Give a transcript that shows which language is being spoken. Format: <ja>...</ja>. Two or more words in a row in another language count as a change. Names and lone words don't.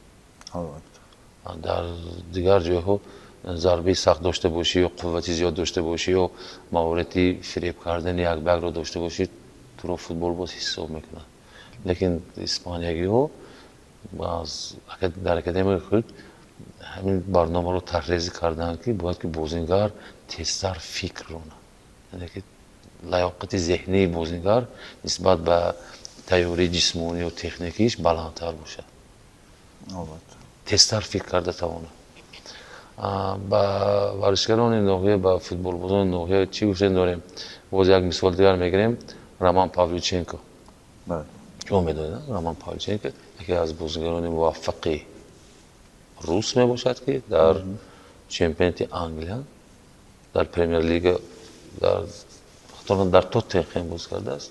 <fa>در دیگر جاها ضربه سخت داشته باشی یا قوتی زیاد داشته باشی یا مهارتی فریب کردن یک بگ رو داشته باشی تو رو فوتبال باز حساب میکنن لیکن اسپانیایی ها در اکادمی خود همین برنامه رو طراحی کردن که باید که بازیگر تیزتر فکر کنه یعنی که لیاقت ذهنی بازیگر نسبت به تیاری جسمانی و تکنیکیش بلندتر باشه</fa> <tg>албатта. тезтар фикр карда тавонад. ба варзишгарони ноҳия, ба футболбозони ноҳия чӣ гуфтем дорем? боз як мисол дигар мегирем, Роман Павлюченко. Бале. шумо медонед, Роман Павлюченко яке аз бозигарони муваффақи рус мебошад, ки дар чемпионати Англия, дар Премьер лига, дар Тоттенхем боз кардааст.</tg>